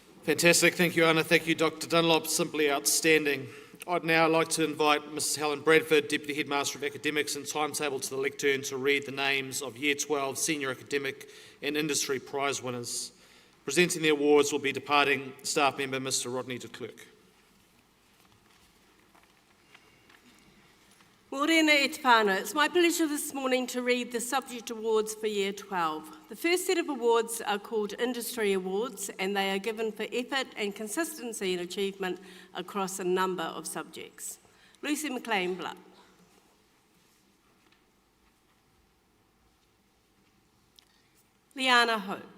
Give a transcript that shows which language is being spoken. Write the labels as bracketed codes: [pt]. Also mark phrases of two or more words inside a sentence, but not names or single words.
[en] Fantastic, thank you Anna, thank you Dr Dunlop, simply outstanding. I'd now like to invite Mrs Helen Bradford, Deputy Headmaster of Academics and Timetable to the lectern to read the names of Year 12 Senior Academic and Industry Prize winners. Presenting the awards will be departing staff member Mr Rodney de Klerk. [mi] Morena e te whānau. [en] It's my pleasure this morning to read the subject awards for Year 12. The first set of awards are called Industry Awards, and they are given for effort and consistency in achievement across a number of subjects. Lucy McLean-Blutt. Liana Ho.